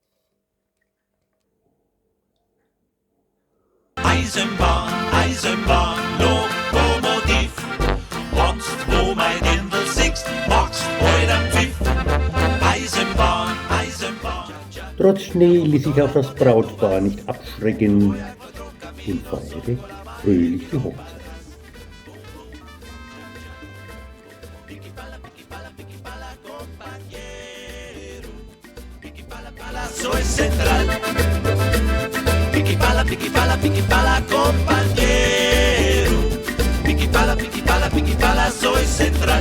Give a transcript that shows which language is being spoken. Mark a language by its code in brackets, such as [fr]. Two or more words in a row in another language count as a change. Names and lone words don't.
[de] Eisenbahn, Eisenbahn, Lokomotiv, wannst wo mein Dirndl siehst, machst heute am Pfiff. Eisenbahn, Eisenbahn. Trotz Schnee ließ sich auch das Brautpaar nicht abschrecken und feierte fröhlich die Hochzeit. [es] Soy central. Piki pala, compañero. Piki pala, soy central.